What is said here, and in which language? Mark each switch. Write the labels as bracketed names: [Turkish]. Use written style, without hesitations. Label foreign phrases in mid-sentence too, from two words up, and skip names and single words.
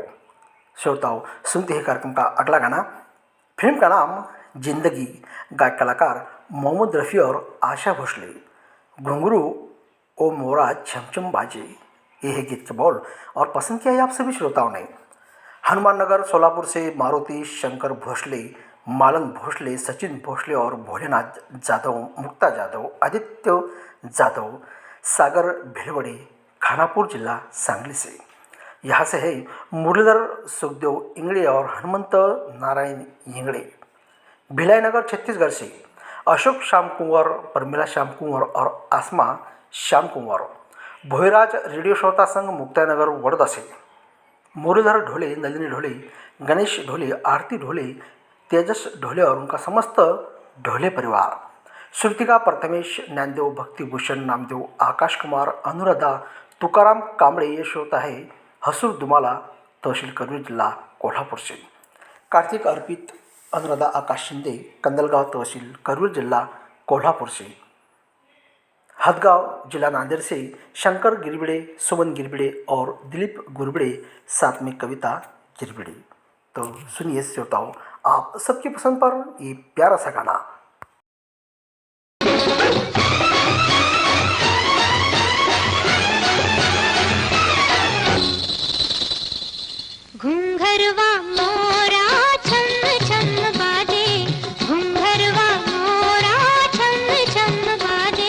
[Hindi] श्रोताओं, सुनते हैं कार्यक्रम का अगला गाना। फिल्म का नाम जिंदगी, गायक कलाकार मोहम्मद रफ़ी और आशा भोसले। घुंघरू ओ मोरा छमछम बाजे, ये है गीत के बोल और पसंद किया है आप सभी श्रोताओं ने। हनुमान नगर सोलापुर से मारुति शंकर भोसले, मालन भोसले, सचिन भोसले और भोलेनाथ जाधव, मुक्ता जाधव, आदित्य जाधव, सागर भिलवड़े, खानापुर जिला सांगली से। यहाँ से है मुरलीधर सुखदेव इंगड़े और हनुमंत नारायण इंगड़े। भिलाई नगर छत्तीसगढ़ से अशोक श्याम कुंवर, परमिला श्याम कुंवर और आसमा श्याम कुंवर। भोईराज रेडियो श्रोता संघ मुक्तानगर वर्धा से मुरलीधर ढोले, नलिनी ढोले, गणेश ढोले, आरती ढोले, तेजस ढोले और उनका समस्त ढोले परिवार। श्रुतिका प्रथमेश, ज्ञानदेव, भक्तिभूषण, नामदेव, आकाश कुमार, अनुराधा, तुकाराम कांबळे। ये श्रोता है हसूर दुमाला, तहसील करवीर, जिला कोल्हापुर से। कार्तिक, अर्पित, अनुराधा, आकाश शिंदे, कंदलगांव, तहसील करवीर, जिला कोल्हापुर से। हदगांव, जिला नांदेड़ से शंकर गिरबिड़े, सुमन गिरबिड़े और दिलीप गुरबिड़े, साथ में कविता गिरबिड़े। तो सुनिए श्रोताओं, आप सबकी पसंद पर ये प्यारा सा गाना। घुंघरवा मोरा छम छम बाजे, घुंघरवा मोरा छम छम बाजे।